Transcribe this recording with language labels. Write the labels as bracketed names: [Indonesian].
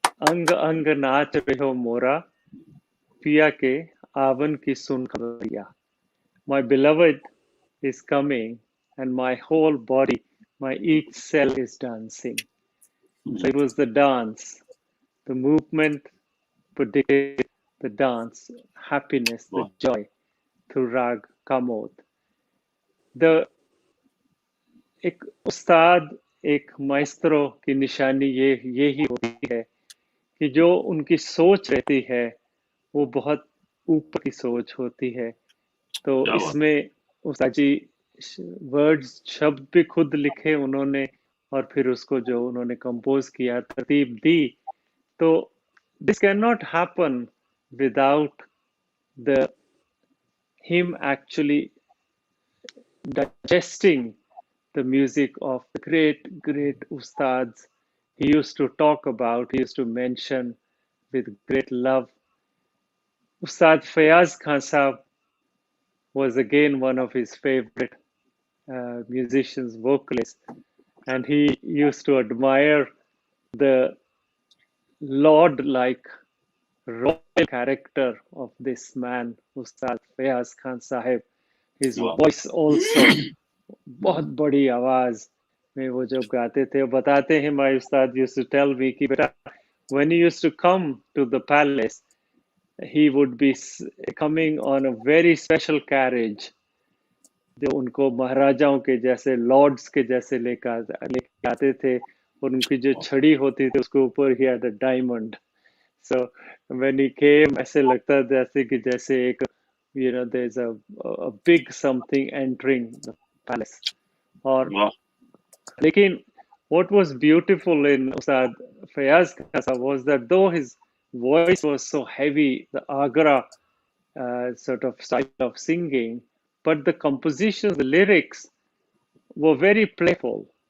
[Hindi] अंग अंग नाच रहो मोरा पिया के आवन की सुन खबरिया. [English] My beloved is coming and my whole body, my each cell is dancing. So it was the dance, the movement predicted the dance, happiness, the वाह joy through Rag Kamod. The [Hindi] एक उस्ताद, एक माइस्ट्रो की निशानी ये ही होती है कि जो उनकी सोच रहती है वो बहुत ऊपर की सोच होती है. तो क्या बात। इसमें उस्ताद जी वर्ड्स शब्द भी खुद लिखे उन्होंने और फिर उसको जो उन्होंने कंपोज किया, तरतीब दी. तो [English] This can not happen without the him actually digesting the music of the great ustads he used to talk about, he used to mention with great love. Ustad Fayaz Khan Sahab was again one of his favorite musicians, vocalists, and he used to admire the lord-like royal character of this man, Ustad Fayaz Khan Sahib. His वाह voice also, [Hindi] बहुत बड़ी आवाज में वो जब गाते थे, बताते हैं, [English] my ustad used to tell me [Hindi] कि बेटा, [English] when he used to come to the palace, he would be coming on a very special carriage [Hindi] जो उनको महाराजाओं के जैसे, लॉर्ड्स के जैसे लेके आते थे, और उनकी जो छड़ी होती थी उसके ऊपर ही [English] had a diamond. So when he came, [Hindi] ऐसे लगता था जैसे एक, [English] you know, there's a big something entering the palace. [Hindi] और वाह लेकिन [English] what was beautiful in Ustad Fayaz Khan was that though his voice was so heavy, the Agra sort of style of singing, but the compositions, the lyrics were very playful.